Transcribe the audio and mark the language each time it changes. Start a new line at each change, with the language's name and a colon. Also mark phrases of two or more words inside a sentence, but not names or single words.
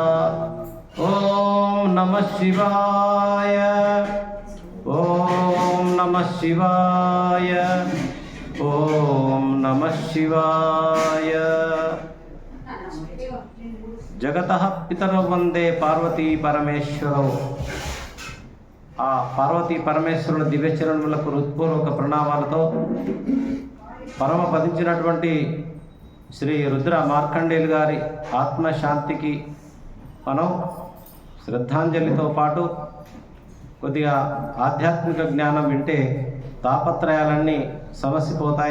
Sanskrit: ओम नमः शिवाय। ओम नमः शिवाय। ओम नमः शिवाय। जगतः पितरौ वंदे पार्वती परमेश्वरौ।
Telugu: ఆ పార్వతీ పరమేశ్వరుల దివ్యచరణములకు హృత్పూర్వక ప్రణామాలతో పరమపదించినటువంటి శ్రీ రుద్ర మార్కండేయులు గారి ఆత్మశాంతికి మనం శ్రద్ధాంజలితో పాటు కొద్దిగా ఆధ్యాత్మిక జ్ఞానం వింటే తాపత్రయాలన్నీ సమసిపోతాయి.